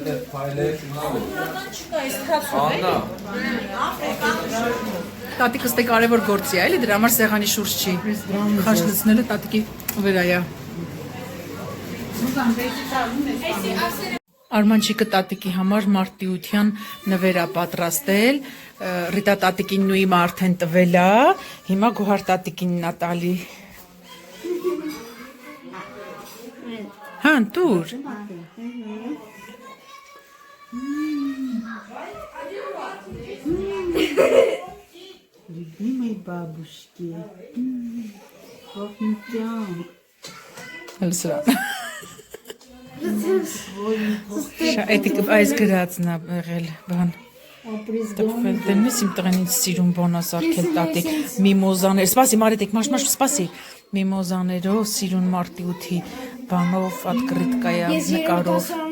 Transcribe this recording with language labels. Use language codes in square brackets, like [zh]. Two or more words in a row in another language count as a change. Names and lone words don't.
[hy] Տատիկը ստե կարևոր գործի է, էլի դրա համար սեղանի շուրջ չի։ Խաչ լցնելը Տատիկի վրա է։ Արմանչիկը Տատիկի համար մարտիության նվեր է պատրաստել, Ռիտա Տատիկին նույնի արդեն տվել է, հիմա Գոհար Տատիկին Նատալի։ Հա, դուր։ [ru] Любимой бабушки. Пахнет. [hy] Լսրա։ Այդ այս գրածն է եղել բան։ Դեմս իմ տղենից սիրուն բան ասարկել Տատիկ, միմոզաներ, սպասի Մարետիկ, մաշ, սպասի, միմոզաներով, սիրուն մարտիութի բանով, ատկրիտկայա նկարով։